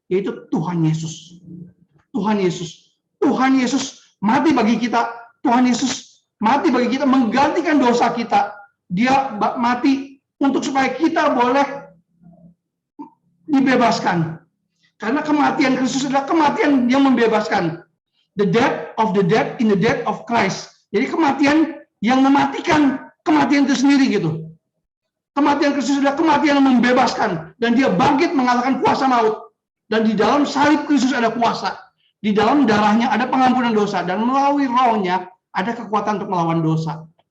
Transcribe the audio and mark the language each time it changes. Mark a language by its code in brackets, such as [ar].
[id] Yaitu Tuhan Yesus. Tuhan Yesus. Tuhan Yesus mati bagi kita. Tuhan Yesus mati bagi kita, menggantikan dosa kita. Dia mati untuk supaya kita boleh dibebaskan. Karena kematian Kristus adalah kematian yang membebaskan. [en] The death of the dead in the death of Christ. [id] Jadi kematian yang mematikan kematian itu sendiri gitu. Kematian Kristus adalah kematian yang membebaskan. Dan dia bangkit mengalahkan kuasa maut. Dan di dalam salib Kristus ada kuasa. Di dalam darahnya ada pengampunan dosa. Dan melalui rohnya ada kekuatan untuk melawan dosa.